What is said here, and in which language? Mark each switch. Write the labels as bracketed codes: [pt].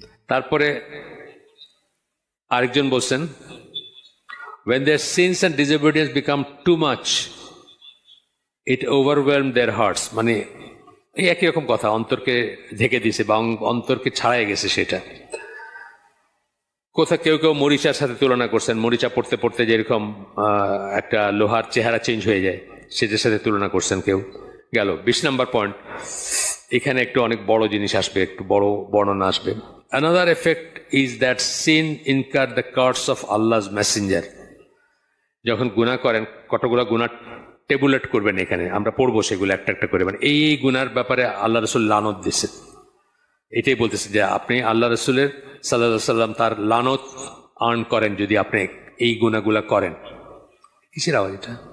[bn] তারপরে আরেকজন বলছেন, [en] when their sins and disobedience become too much it overwhelmed their hearts, [bn] মানে এই একই রকম কথা, অন্তরকে ঢেকে দিয়েছে বা অন্তরকে ছাড়াই গেছে সেটা। কোথা কেউ কেউ মরিচার সাথে তুলনা করছেন, মরিচা পড়তে পড়তে যেরকম একটা লোহার চেহারা চেঞ্জ হয়ে যায় সেটার সাথে তুলনা করছেন কেউ। গেল 20 নম্বর পয়েন্ট। এখানে একটু অনেক বড় জিনিস আসবে, একটু বড় বর্ণনা আসবে। [en] Another effect is that sin incur the curse of Allah's messenger. [bn] যখন গুনাহ করেন, কতগুলো গুনাহ টেবুলেট করবেন, এখানে আমরা পড়বো সেগুলো একটা একটা করে, মানে এই গুনার ব্যাপারে আল্লাহ রসুল লানত দিচ্ছেন। এটাই বলতেছে যে আপনি আল্লাহ রসুলের সাল্লাল্লাহু আলাইহি সাল্লাম তার লানত আর্ন করেন যদি আপনি এই গুনাহগুলা করেন। কিসের আওয়াজ এটা?